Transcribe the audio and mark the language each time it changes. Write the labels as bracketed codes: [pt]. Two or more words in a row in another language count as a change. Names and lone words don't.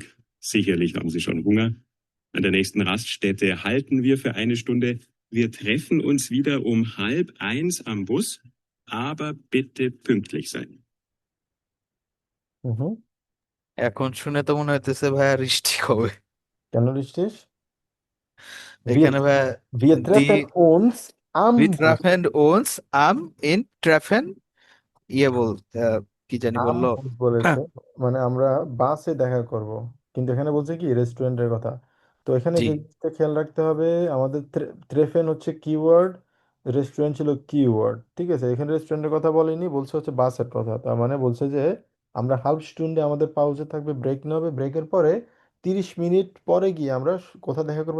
[de] Sicherlich haben Sie schon Hunger. An der nächsten Raststätte halten wir für eine Stunde. Wir treffen uns wieder um 12:30 am Bus, aber bitte pünktlich sein. [bn] হুম। এখন শুনে তো মনে হইতেছে ভাইয়া রিস্টিক হবে। কেন richtig? এখানে ভাইয়া [de] Wir দি treffen uns am wir Bus. treffen uns am in treffen [bn] বল কি জানি আম বললো। বুস বলেছে, মানে আমরা বাসে দেখা করব, কিন্তু এখানে বলছে কি রেস্টুরেন্টের কথা। তো এখানে জি যে জিনিসটা খেয়াল রাখতে হবে, আমাদের ট্রেফেন হচ্ছে কিওয়ার্ড, রেস্টুরেন্ট ছিল কিওয়ার্ড। ঠিক আছে, এখানে রেস্টুরেন্টের কথা বলেনি, বলছে হচ্ছে বাসের কথা। তার মানে বলছে যে আমরা হাফ স্টুন্ডে আমাদের পাউজে থাকবে, ব্রেক নেবে, ব্রেকের পরে 30 মিনিট পরে গিয়ে আমরা কোথায় দেখা করব?